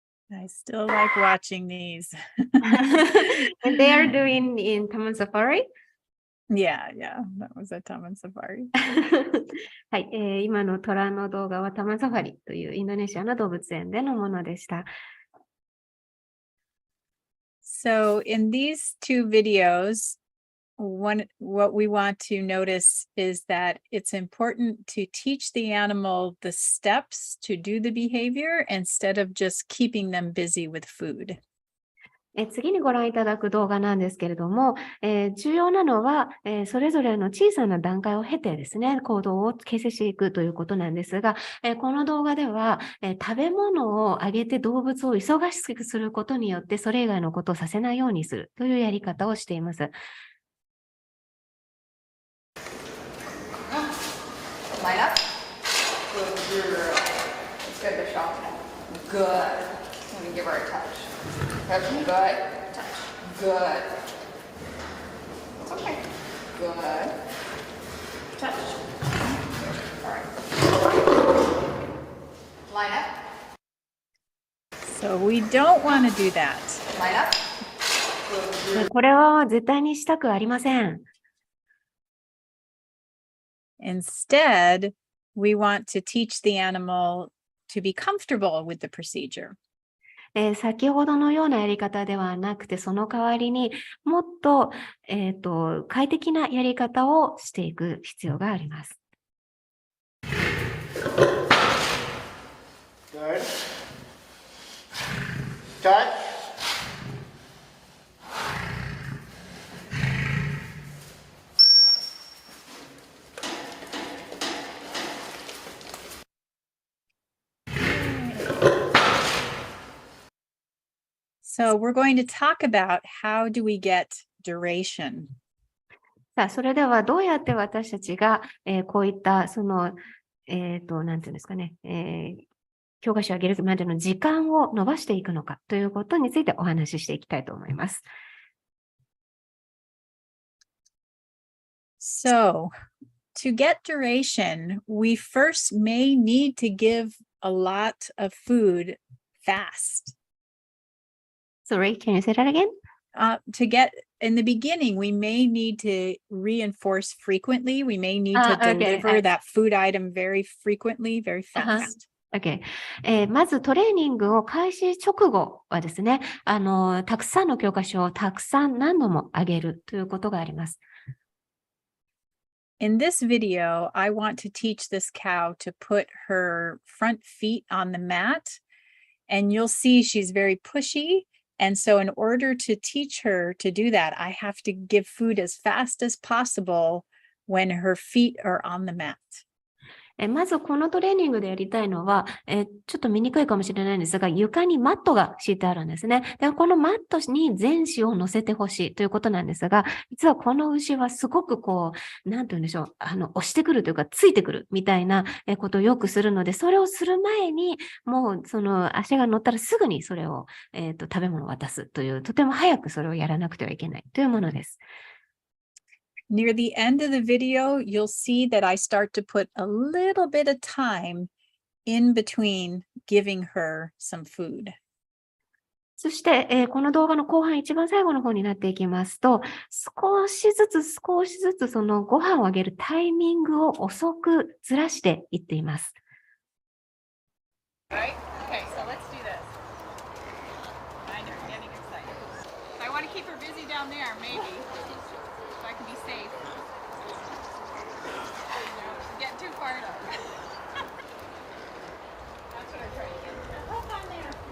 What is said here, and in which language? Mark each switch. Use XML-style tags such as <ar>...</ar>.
<en>I still like watching these. And they are doing in Taman Safari. Yeah, that was a Taman Safari.</en> <ja>はい、今の虎の動画はタマンサファリというインドネシアの動物園でのものでした。</ja> <en>So in these two videos, what we want to notice is that it's important to teach the animal the steps to do the behavior instead of just keeping them busy with food.</en> <ja>次にご覧いただく動画なんですけれども、重要なのは、それぞれの小さな段階を経てですね、行動を形成していくということなんですが、この動画では、食べ物をあげて動物を忙しくすることによって、それ以外のことをさせないようにするというやり方をしています。</ja> <en>Line up. Good girl. Let's get the shot. Good. Let me give her a touch. Touch. Good. Touch. Good. It's okay. Good. Touch. All right. Line up. So we don't want to do that. Line up. Good.</en> <ja>これは絶対にしたくありません。</ja> <en>Instead, we want to teach the animal to be comfortable with the procedure.</en> <ja>先ほどのようなやり方ではなくて、その代わりにもっと、快適なやり方をしていく必要があります。</ja> <en>Good. Touch. So we're going to talk about how do we get duration.</en> <ja>さあ、それではどうやって私たちが、こういったその、なんていうんですかね、教科書を上げるまでの時間を伸ばしていくのかということについてお話ししていきたいと思います。</ja> <en>So, to get duration, we first may need to give a lot of food fast. Sorry, can you say that again? To get in the beginning, we may need to reinforce frequently. We may need to deliver that food item very frequently, very fast. Okay.</en> <ja>まずトレーニングを開始直後はですね、たくさんの教科書をたくさん何度もあげるということがあります。</ja> <en>In this video, I want to teach this cow to put her front feet on the mat, and you'll see she's very pushy. And so in order to teach her to do that, I have to give food as fast as possible when her feet are on the mat.</en> <ja>まずこのトレーニングでやりたいのは、ちょっと見にくいかもしれないんですが、床にマットが敷いてあるんですね。で、このマットに全肢を乗せてほしいということなんですが、実はこの牛はすごくなんて言うんでしょう、押してくるというか、ついてくるみたいなことをよくするので、それをする前に、もうその足が乗ったらすぐにそれを、食べ物を渡すという、とても早くそれをやらなくてはいけないというものです。</ja> <en>Near the end of the video, you'll see that I start to put a little bit of time in between giving her some food.</en> <ja>そして、この動画の後半、一番最後の方になっていきますと、少しずつそのご飯をあげるタイミングを遅くずらしていっています。</ja> <en>Right? Okay, so let's do this. I know, I'm getting excited. I want to keep her busy down there, maybe. So I can be safe. Get too far enough. That's what I'm trying to get. Hold on there.</en>